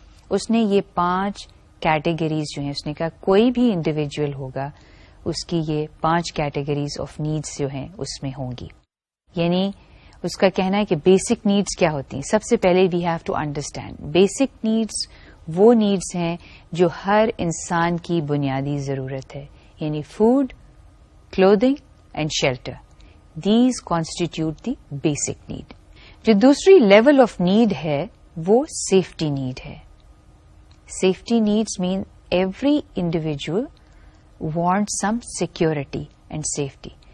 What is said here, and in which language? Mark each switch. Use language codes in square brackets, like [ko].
[ur] اس نے یہ 5 کیٹیگریز جو ہیں, اس نے کہا کوئی بھی [en] individual [ur] ہوگا اس کی یہ 5 کیٹیگریز آف نیڈز جو ہیں اس میں ہوں گی. یعنی اس کا کہنا ہے کہ بیسک نیڈز کیا ہوتی ہیں. سب سے پہلے [en] we have to understand basic needs [ur] وہ نیڈز ہیں جو ہر انسان کی بنیادی ضرورت ہے, یعنی [en] Food, clothing and shelter. These constitute the basic need. [ur] جو دوسری لیول آف نیڈ ہے وہ سیفٹی نیڈ ہے. [en] Safety needs mean every individual want some security and safety.